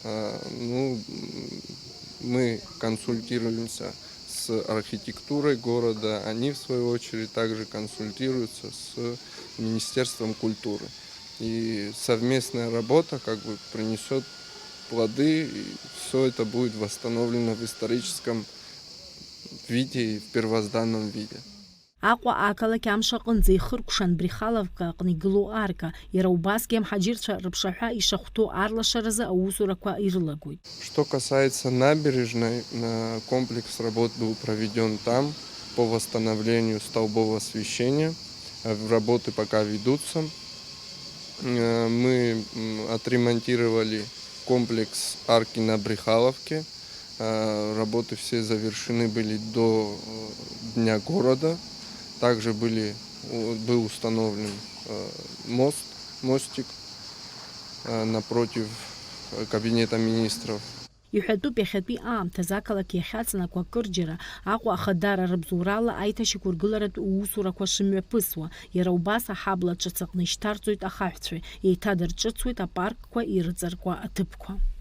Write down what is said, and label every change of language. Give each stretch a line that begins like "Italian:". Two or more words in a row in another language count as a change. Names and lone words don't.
Russian: Мы консультируемся с архитектурой города, они в свою очередь также консультируются с Министерством культуры. И совместная работа принесет плоды, и все это будет восстановлено в историческом виде и в первозданном виде.
Abkhazian: Аҟәа ақалақь амш аҟынӡа ихыркәшан Брехаловка аҟны игылоу арка, иара убасгьы амҳаџьырцәа рыԥшаҳәа ишахәҭоу арлашаразы аусурақәа ирылагоит.
Russian: Что касается набережной, комплекс работ был проведен там по восстановлению столбов освещения. Работы пока ведутся. Мы отремонтировали комплекс арки на Брехаловке. Работы все завершены были до Дня города. Также был установлен мостик напротив Кабинета министров.
Abkhazian: Иҳәатәуп иахьатәи аамҭазы ақалақь иахьаҵанакуа акырџьара Аҟәа ахадара рыбзоурала аиҭашьақәыргыларатә усурақәа шымҩаԥысуа, иара убас аҳабла ҿыц аҟны ишьҭарҵоит ахаҳәцәа, еиҭадырҿыцуеит апаркқәа ирыҵаркуа аҭыԥқәа.